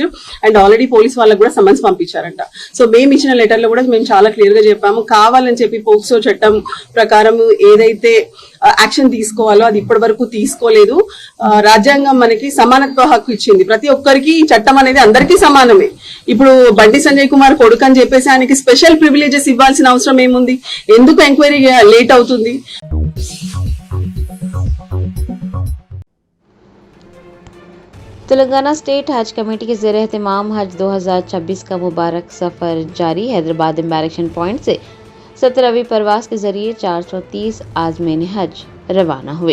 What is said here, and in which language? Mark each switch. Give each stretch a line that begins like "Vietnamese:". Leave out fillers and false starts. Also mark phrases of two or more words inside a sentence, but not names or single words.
English: And already police
Telugu: వాళ్ళకు కూడా సమన్స్ పంపించారంట. సో మేము ఇచ్చిన లెటర్ లో కూడా మేము చాలా క్లియర్ గా చెప్పాము, కావాలని చెప్పి పోక్సో చట్టం ప్రకారం ఏదైతే యాక్షన్ తీసుకోవాలో అది ఇప్పటి వరకు తీసుకోలేదు. రాజ్యాంగం మనకి సమానత్వ హక్కు ఇచ్చింది, ప్రతి ఒక్కరికి ఈ చట్టం అనేది అందరికీ సమానమే. ఇప్పుడు బండి సంజయ్ కుమార్ కొడుకు అని చెప్పేసి ఆయనకి
English: special privileges
Telugu: ఇవ్వాల్సిన అవసరం ఏముంది? ఎందుకు
English: enquiry late
Telugu: అవుతుంది?
Urdu: تلنگانہ اسٹیٹ حج کمیٹی کے زیر اہتمام حج 2026 کا مبارک سفر جاری۔ حیدرآباد
English: embarkation point
Urdu: سے 17ویں پرواز کے ذریعے 430 عازمین حج روانہ ہوئے۔